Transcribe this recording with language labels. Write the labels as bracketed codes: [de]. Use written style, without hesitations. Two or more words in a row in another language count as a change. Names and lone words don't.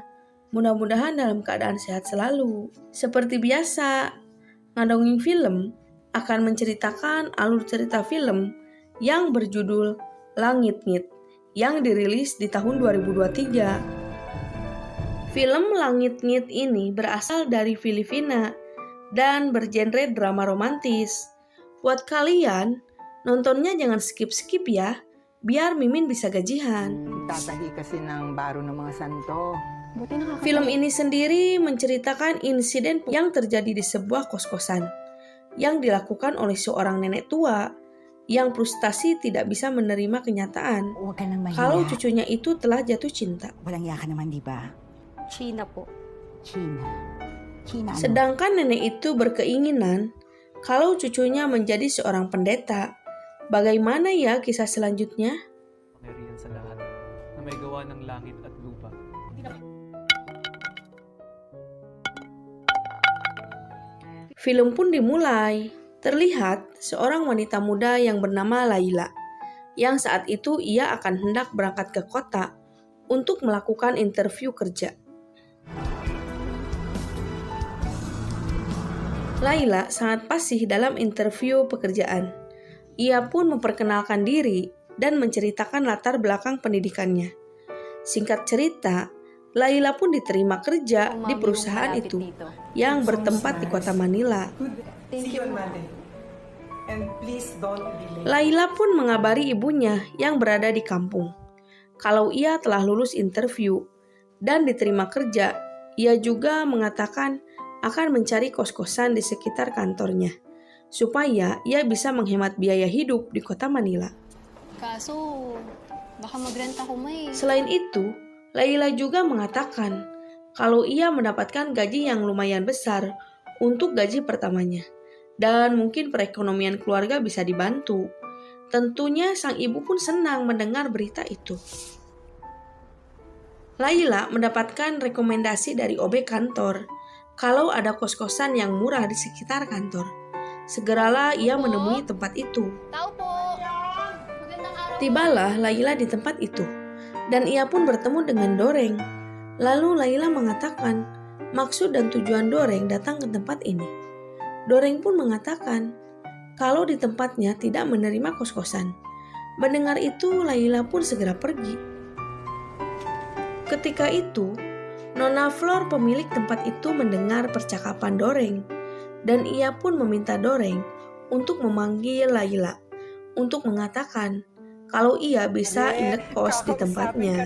[id] Mudah-mudahan dalam keadaan sehat selalu. Seperti biasa, Ngadongin Film akan menceritakan alur cerita film yang berjudul Langit-Ngit yang dirilis di tahun 2023. Film Langit-Ngit ini berasal dari Filipina dan bergenre drama romantis. Buat kalian, nontonnya jangan skip-skip ya, biar Mimin bisa gajihan. [tl] Tatahi kasi ng baro ng mga santo. [id] Film ini sendiri menceritakan insiden yang terjadi di sebuah kos-kosan yang dilakukan oleh seorang nenek tua yang frustasi tidak bisa menerima kenyataan [tl] Huwag ka nang mahiya. [id] kalau cucunya itu telah jatuh cinta. [tl] Walang iya ka naman, di ba? China po. China. China ano? [id] Sedangkan nenek itu berkeinginan kalau cucunya menjadi seorang pendeta. Bagaimana ya kisah selanjutnya? [tl] Pangyarihan sa lahat na may gawa ng langit at lupa. [id] Film pun dimulai. Terlihat seorang wanita muda yang bernama Laila, yang saat itu ia akan hendak berangkat ke kota untuk melakukan interview kerja. Laila sangat fasih dalam interview pekerjaan. Ia pun memperkenalkan diri dan menceritakan latar belakang pendidikannya. Singkat cerita, Laila pun diterima kerja di perusahaan itu yang bertempat di kota Manila. [en] Thank you. And please don't be late. [id] Laila pun mengabari ibunya yang berada di kampung kalau ia telah lulus interview dan diterima kerja. Ia juga mengatakan akan mencari kos-kosan di sekitar kantornya supaya ia bisa menghemat biaya hidup di kota Manila. [tl] Kaso, baka magrenta ko may. [id] Selain itu, Laila juga mengatakan kalau ia mendapatkan gaji yang lumayan besar untuk gaji pertamanya dan mungkin perekonomian keluarga bisa dibantu. Tentunya sang ibu pun senang mendengar berita itu. Laila mendapatkan rekomendasi dari OB kantor kalau ada kos-kosan yang murah di sekitar kantor. Segeralah ia menemui tempat itu. [tl] Tao po! Magandang araw. [id] Tibalah Laila di tempat itu, dan ia pun bertemu dengan Doreng. Lalu Laila mengatakan maksud dan tujuan Doreng datang ke tempat ini. Doreng pun mengatakan kalau di tempatnya tidak menerima kos-kosan. Mendengar itu, Laila pun segera pergi. Ketika itu, Nona Flor pemilik tempat itu mendengar percakapan Doreng, dan ia pun meminta Doreng untuk memanggil Laila untuk mengatakan kalau ia bisa indekos di tempatnya.